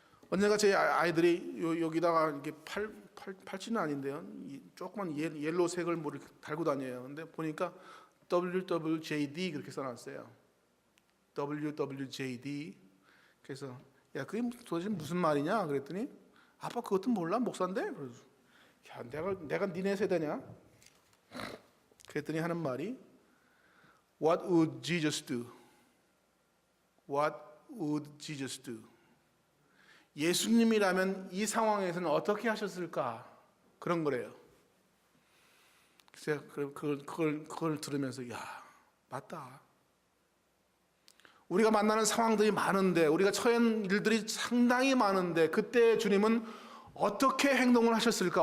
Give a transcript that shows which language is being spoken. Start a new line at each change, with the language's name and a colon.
Korean: 언젠가 제 아이들이 여기다가 이게 팔찌는 아닌데요, 조그만 옐로색을 뭐 이렇게 달고 다녀요. 근데 보니까 WWJD 그렇게 써놨어요. WWJD. 그래서 야, 그게 도대체 무슨 말이냐? 그랬더니 아빠 그것도 몰라? 목사인데? 그래서 야, 내가 니네 세대냐? 그랬더니 하는 말이
English: What would Jesus do? What would Jesus do?
Korean: 예수님이라면 이 상황에서는 어떻게 하셨을까? 그런 거래요. 그래서 그걸 들으면서 야, 맞다. 우리가 만나는 상황들이 많은데, 우리가 처한 일들이 상당히 많은데, 그때 주님은 어떻게 행동을 하셨을까?